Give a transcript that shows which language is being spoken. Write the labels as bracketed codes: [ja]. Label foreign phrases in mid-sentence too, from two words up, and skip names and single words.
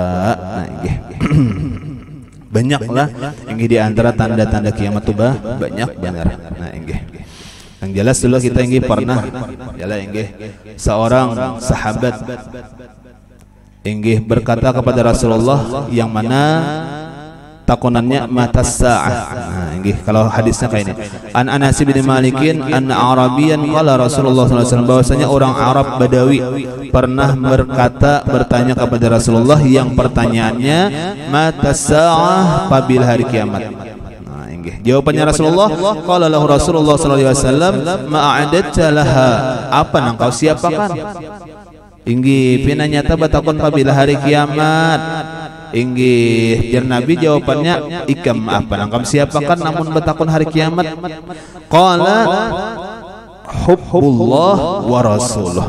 [bjn] Nah inggi banyak lah inggi diantara tanda-tanda kiamat tuh banyak benar. Nah inggi yang jelas dulu kita inggi pernah jelas inggi seorang sahabat inggih berkata kepada Rasulullah yang mana takunannya [ar] متى الساعة. [bjn] Nah, inggih kalau hadisnya kayak ini. [ar] عن أنس بن مالك أن أعرابيا قال رسول الله صلى الله عليه وسلم [id] bahwasanya orang Arab Badawi pernah bertanya kepada Rasulullah yang pertanyaannya [ar] متى الساعة [id] apabila hari kiamat. [bjn] Nah, inggih jawabannya [ar] Rasulullah قال له رسول الله صلى الله عليه وسلم ما أعددت لها, [bjn] apa nang kau siapakan? Inggi pina nyata batakon apabila hari kiamat. Inggi jar Nabi jawabannya ikam apa nangkam siapakan namun batakon hari kiamat. [ar] قال حب الله ورسوله.